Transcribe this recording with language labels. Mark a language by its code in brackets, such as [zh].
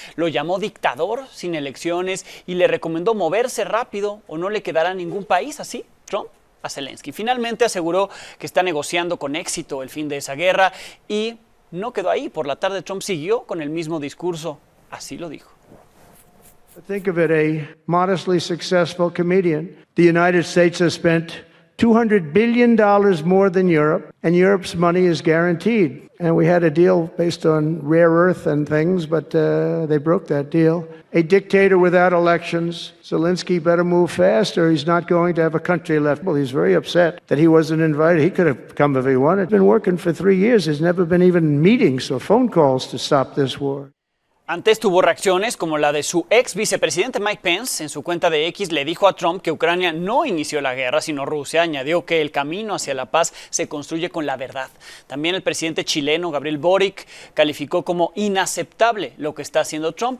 [es] Lo llamó dictador sin elecciones y le recomendó moverse rápido o no le quedará ningún país. Así, Trump a Zelensky. Finalmente aseguró que está negociando con éxito el fin de esa guerra y no quedó ahí. Por la tarde Trump siguió con el mismo discurso. Así lo dijo. [en] Think of it, a modestly successful comedian. The United States has spent $200 billion more than Europe, and Europe's money is guaranteed. And we had a deal based on rare earth and things, but they broke that deal. A dictator without elections. Zelensky better move fast or he's not going to have a country left. Well, he's very upset that he wasn't invited. He could have come if he wanted. He's been working for 3 years. There's never been even meetings or phone calls to stop this war. [es] Antes tuvo reacciones como la de su ex vicepresidente Mike Pence. En su cuenta de X le dijo a Trump que Ucrania no inició la guerra, sino Rusia. Añadió que el camino hacia la paz se construye con la verdad. También el presidente chileno Gabriel Boric calificó como inaceptable lo que está haciendo Trump.